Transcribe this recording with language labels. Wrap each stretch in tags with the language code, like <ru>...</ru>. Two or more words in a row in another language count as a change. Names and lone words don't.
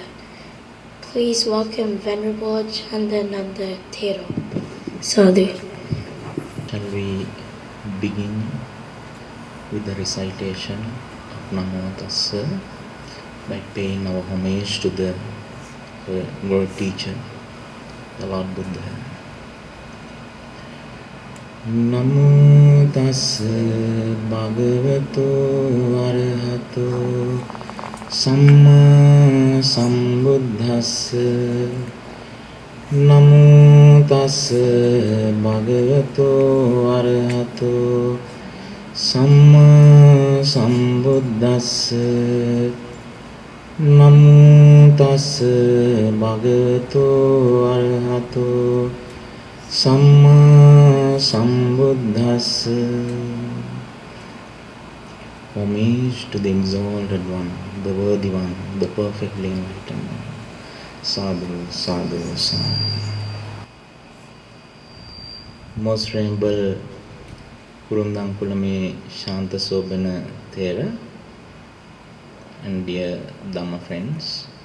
<en>Please welcome Venerable Chandananda Thero. Sadhu. Shall we begin with the recitation of Namo Tassa by paying our homage to the world teacher, the Lord Buddha.</en> <pi>Namo Tassa Bhagavato Arahato Samma Sambuddhassa. Namo Tassa Bhagavato Arahato Samma Sambuddhassa. Namo Tassa Bhagavato Arahato Samma Sambuddhassa.</pi> <en>Homage to the Exalted One, the Worthy One, the Perfectly Enlightened One.</en> <pi>Sadhu, sadhu, sadhu.</pi> <en>Most Venerable Kurundankulame Shanta Sobhana Thera and dear Dhamma friends,</en>